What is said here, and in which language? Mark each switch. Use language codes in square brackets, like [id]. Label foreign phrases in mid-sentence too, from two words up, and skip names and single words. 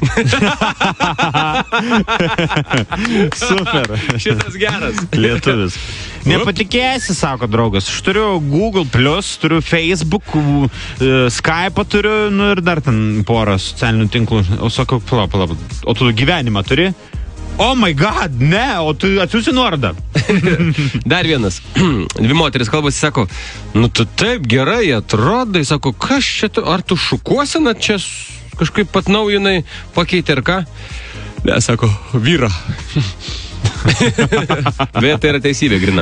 [lt] Super. Šitas geras. Lietuvis. Nepatikėsi, sako draugas. Aš turiu Google+, turiu Facebook, Skype turiu, ir dar ten porą socialinių tinklų. O sakau, pala. O tu gyvenimą turi? [en] Oh my god, [lt] ne, o tu atsiųsi nuorodą. Dar vienas. Dvi moteris kalbasi, sako, tu taip gerai atrodai, sako, kas čia tu, ar tu šukuosina čia kažkaip atnaujinai, pakeitė ir ką? Ne, sako, vyra. Bet tai yra teisybė, grina.